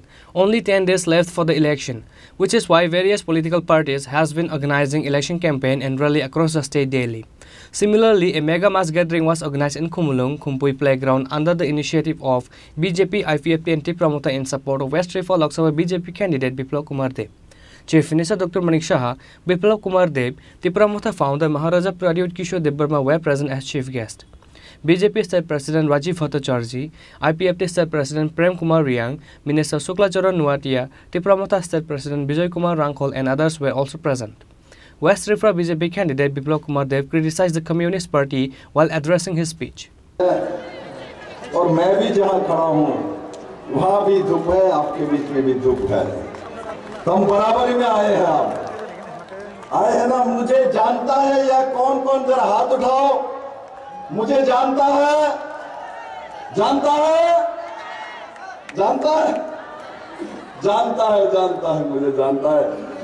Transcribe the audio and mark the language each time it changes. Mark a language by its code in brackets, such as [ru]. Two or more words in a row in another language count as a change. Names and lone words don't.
[en] Only 10 days left for the election, which is why various political parties has been organizing election campaign and rally across the state daily. Similarly, a mega mass gathering was organized in Kumulong, Kumpui Playground under the initiative of BJP, IPFT and Tripura Matha in support of West Riffa Lok Sabha BJP candidate Biplab Kumar Deb. Chief Minister Dr. Manik Saha, Biplab Kumar Deb, Tripura Matha founder Maharaja Pradyut Kishore Debbarma were present as chief guest. BJP State President Rajiv Bhattacharjee, IPFT State President Prem Kumar Riang, Minister Shukla Charan Nuatia, Tripura Matha State President Bijoy Kumar Rangkhol and others were also present. West Riffa BJP candidate Biplab Kumar Deb criticized the Communist Party while addressing his speech. [hi] और मैं भी जहाँ खड़ा हूँ वहाँ भी धूप है, आपके बीच में भी धूप है, तो हम बराबरी में आए हैं। आप आए हैं ना, मुझे जानता है या कौन कौन, जरा हाथ उठाओ। मुझे जानता है, जानता है, जानता है, जानता है, जानता है, मुझे जानता है।